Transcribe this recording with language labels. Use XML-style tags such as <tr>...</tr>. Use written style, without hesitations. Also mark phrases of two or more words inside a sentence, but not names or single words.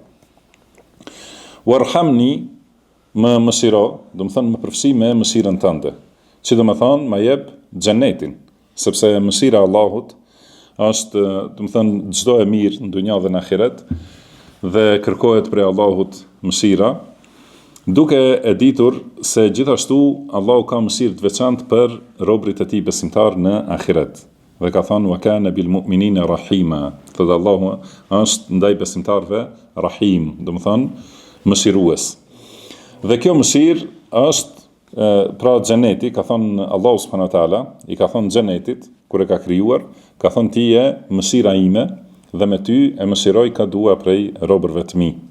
<sq>Warhamni, më mëshiro, do të thonë më përfshi me mëshirën tënde, që do të thonë më jep xhenetin, sepse mëshira e Allahut është, do të thonë, çdo e mirë në dunja dhe në ahiret, dhe kërkohet prej Allahut mëshira, duke e ditur se gjithashtu Allahu ka mëshirë të veçantë për robërit e tij besimtar në ahiret.</sq> <ar>Dhe ka thënë وكان بالمؤمنين رحيما,</ar> <sq>thotë Allahu është ndaj besimtarve rahim, do të thonë mëshirues. Dhe kjo mëshirë është pra xheneti, ka thënë Allahu</sq> <ar>سبحانه وتعالى,</ar> <sq>i ka thënë xhenetit kur e ka krijuar, ka thënë ti je mëshira ime, dhe me ty e mëshiroj ka dua prej robërve të mi.</sq>